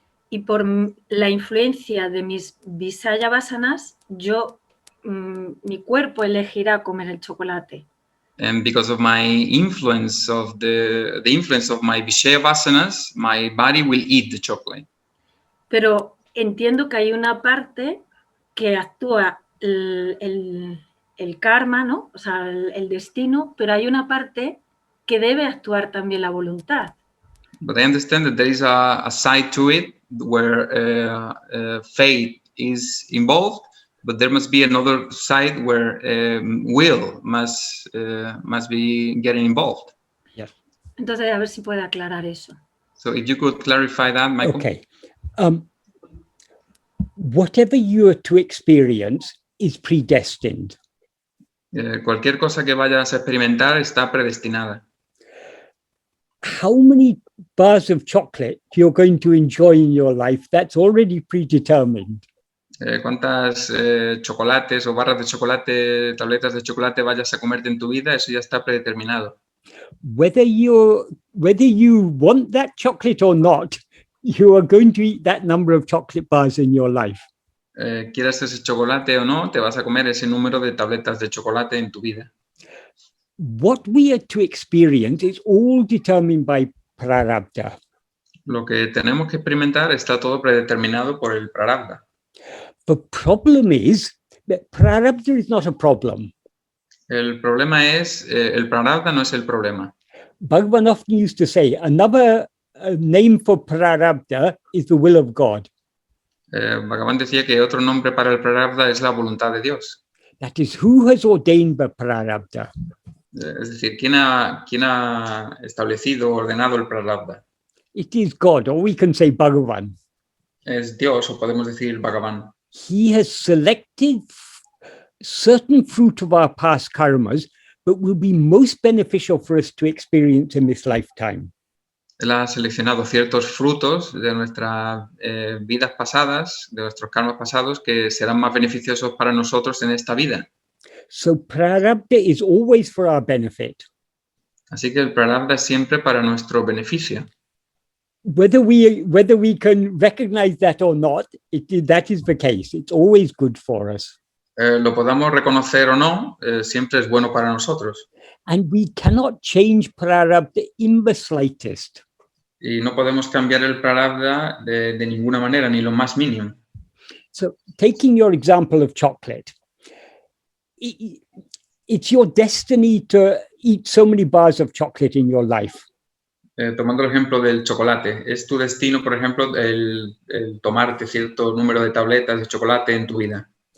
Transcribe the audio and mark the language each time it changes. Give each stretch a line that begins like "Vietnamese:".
Spanish: Y por la influencia de mis vivēka, mi cuerpo elegirá comer el chocolate.
English: And because of my influence of the influence of my vivēka, my body will eat the chocolate.
Spanish: Pero entiendo que hay una parte que actúa el karma, ¿no? O sea, el destino, pero hay una parte que debe actuar también la voluntad.
English: But I understand that there is a side to it where fate is involved, but there must be another side where will must be getting involved. Yes.
Spanish: Entonces, a ver si puede aclarar eso.
English: So if you could clarify that, Michael. Okay. Whatever you are to experience is predestined.
Spanish: Cualquier cosa que vayas a experimentar está predestinada.
English: How many bars of chocolate you're going to enjoy in your life, that's already predetermined.
Spanish: Cuántas chocolates o barras de chocolate, tabletas de chocolate vayas a comerte en tu vida, eso ya está predeterminado.
English: Whether you want that chocolate or not, you are going to eat that number of chocolate bars in your life.
Spanish: Quieras ese chocolate o no, te vas a comer ese número de tabletas de chocolate en tu vida.
English: What we are to experience is all determined by prarabdha.
Spanish: Lo que tenemos que experimentar está todo predeterminado por el prarabdha.
English: The problem is that prarabdha is not a problem.
Spanish: El problema es, el prarabdha no es el problema.
English: Bhagavan often used to say, another name for prarabdha is the will of God.
Spanish: Bhagavan decía que otro nombre para el prarabdha es la voluntad de Dios.
English: That is, who has ordained the prarabdha?
Spanish: Es decir, ¿quién ha establecido, ordenado el prarabdha?
English: It is God, or we can say Bhagavan.
Spanish: Es Dios, o podemos decir Bhagavan.
English: He has selected certain fruit of our past karmas, but will be most beneficial for us to experience in this lifetime.
Spanish: Él ha seleccionado ciertos frutos de nuestras vidas pasadas, de nuestros karmas pasados, que serán más beneficiosos para nosotros en esta vida.
English: So prarabdha is always for our benefit.
Spanish: Así que el prarabdha es siempre para nuestro beneficio.
English: whether we can recognize that or not, that is the case. It's always good for us.
Spanish: Lo podamos reconocer o no, siempre es bueno para nosotros.
English: And we cannot change prarabdha in the slightest.
Spanish: Y no podemos cambiar el prarabdha de ninguna manera, ni lo más mínimo.
English: So taking your example of chocolate, it's your destiny to eat so many bars of chocolate in your life.
Spanish: Tomando el ejemplo del chocolate, es tu destino, por ejemplo, el tomarte cierto número de tabletas de chocolate en tu vida.